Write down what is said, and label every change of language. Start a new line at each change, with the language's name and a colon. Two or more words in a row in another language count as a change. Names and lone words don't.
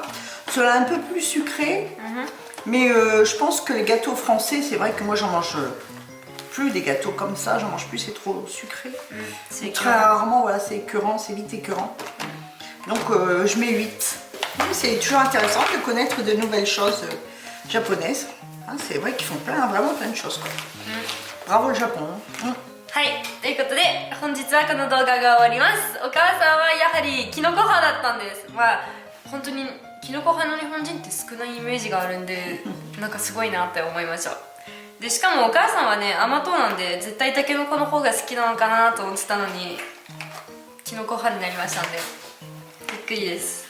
French: Ceux-là un peu plus sucrés. Mais je pense que les gâteaux français, c'est vrai que moi j'en mange plus des gâteaux comme ça, j'en mange plus, c'est trop sucré. C'est Très rarement, voilà, c'est écœurant, c'est vite écœurant. Donc je mets 8. C'est toujours intéressant de connaître de nouvelles choses japonaises. Hein, c'est vrai qu'ils font vraiment plein de choses, quoi. Bravo le Japon. Hein.
Japanese: はい、ということで本日はこの動画が終わります。お母さんはやはりキノコ派だったんです。まあ本当にキノコ派の日本人って少ないイメージがあるんでなんかすごいなって思いました。でしかもお母さんはね甘党なんで絶対タケノコの方が好きなのかなと思ってたのにキノコ派になりましたんでびっくりです。